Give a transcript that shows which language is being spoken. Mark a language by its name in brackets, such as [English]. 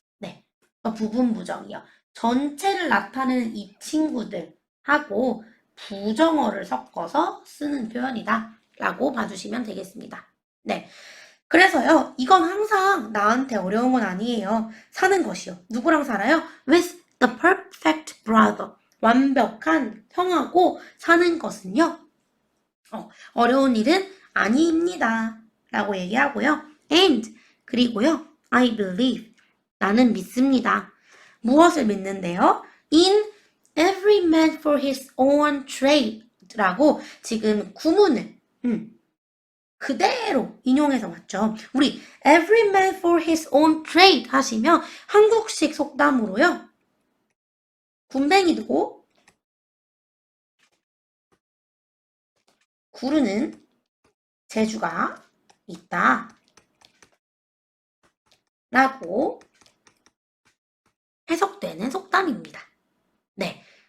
[Korean] 네, 부분 부정이요. 전체를 나타내는 이 친구들하고 부정어를 섞어서 쓰는 표현이다 라고 봐주시면 되겠습니다. 네, 그래서요, 이건 항상 나한테 어려운 건 아니에요. 사는 것이요. 누구랑 살아요? [English] With the perfect brother. [Korean] 완벽한 형하고 사는 것은요. 어려운 일은 아니입니다. 라고 얘기하고요. And, 그리고요. [English] I believe. [Korean] 나는 믿습니다. 무엇을 믿는데요? [English] In every man for his own trade. [Korean] 라고 지금 구문을 그대로 인용해서 맞죠. 우리 [English] every man for his own trade [Korean] 하시면 한국식 속담으로요. 군뱅이 두고 구르는 재주가 있다. 라고 해석되는 속담입니다. 네.